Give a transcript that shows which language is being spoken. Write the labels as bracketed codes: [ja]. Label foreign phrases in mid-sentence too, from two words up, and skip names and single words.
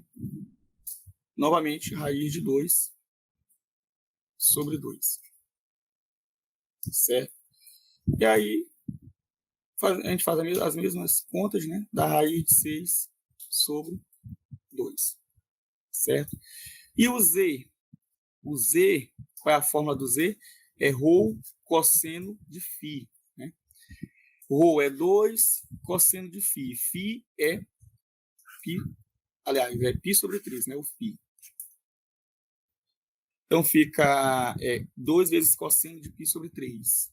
[pt] Novamente, raiz de 2 sobre 2. Certo? E aí, a gente faz as mesmas contas, né? Da raiz de 6 sobre 2. Certo? E o z? O z, qual é a fórmula do z? É ρ cosseno de φ. Né? Ρ é 2 cosseno de φ. Φ é π, aliás, é π sobre 3, né? O φ. Então, fica 2 vezes cosseno de π sobre 3.